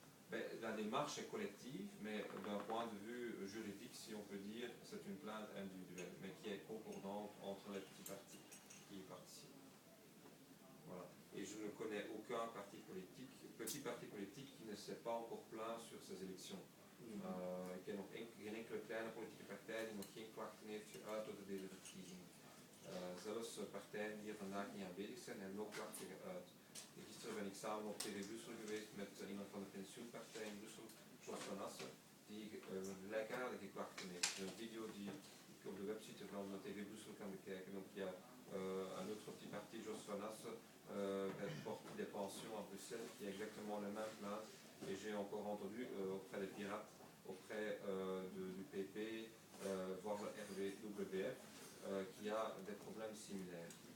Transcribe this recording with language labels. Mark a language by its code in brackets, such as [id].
[fr] Ben, la démarche est collective, mais d'un point de vue juridique, si on peut dire, c'est une plainte individuelle, mais qui est concordante entre les petits partis qui y participent. Voilà. Et je ne connais aucun petit parti politique qui ne s'est pas encore plaint sur ces élections. [nl] Ik ken nog geen enkele kleine politieke partij die nog geen klachten heeft geuit over deze verkiezingen. Zelfs partijen die er vandaag niet aanwezig zijn, hebben ook klachten geuit. Gisteren ben ik samen op TV Brussel geweest met iemand van de pensioenpartij in Brussel, Jos van Assen, die gelijkaardige klachten heeft. Een video die ik op de website van de TV Brussel kan bekijken. [fr] Donc il y a un autre petit parti, Jos van Assen, porte des pensions à Bruxelles, qui a exactement le même plainte. Et j'ai encore entendu auprès des pirates, auprès du PP, voire le RWF, qui a des problèmes similaires.